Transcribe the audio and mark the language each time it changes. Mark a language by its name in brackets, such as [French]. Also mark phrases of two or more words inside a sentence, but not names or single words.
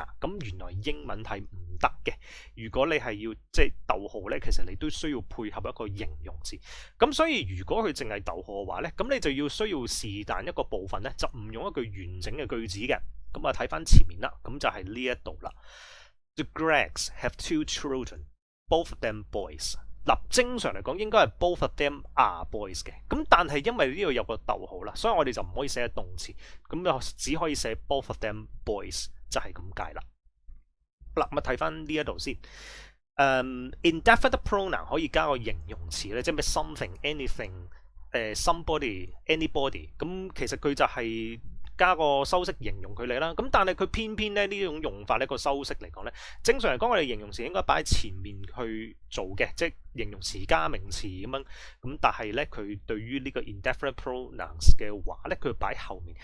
[Cantonese] 咁原來英文係唔得嘅。如果你係要即係逗號咧，其實你都需要配合一個形容詞。咁所以如果佢淨係逗號嘅話咧，咁你就要需要是但一個部分咧，就唔用一句完整嘅句子嘅。咁啊，睇翻前面啦，咁就係呢一度啦。 [English] The Gregs have 2 children, both of them boys。 [Cantonese] 嗱，正常嚟講應該係 [English] both of them are boys [Cantonese] 嘅。咁但係因為呢度有個逗號啦，所以我哋就唔可以寫動詞，咁就只可以寫 [English] both of them boys， [Cantonese] 就係咁解啦。嗱，咁啊睇翻呢一度先。 [English] indefinite pronoun [Cantonese] 可以加個形容詞咧，即係咩 [English] something、anything、somebody、anybody。 [Cantonese] 咁其實佢就係加個修飾形容佢哋啦。咁但係佢偏偏咧呢種用法呢個修飾嚟講咧，正常嚟講我哋形容詞應該擺喺前面去做嘅，即係形容詞加名詞咁樣。咁但係咧佢對於呢個 [English] indefinite pronouns [Cantonese] 嘅話咧，佢擺後面。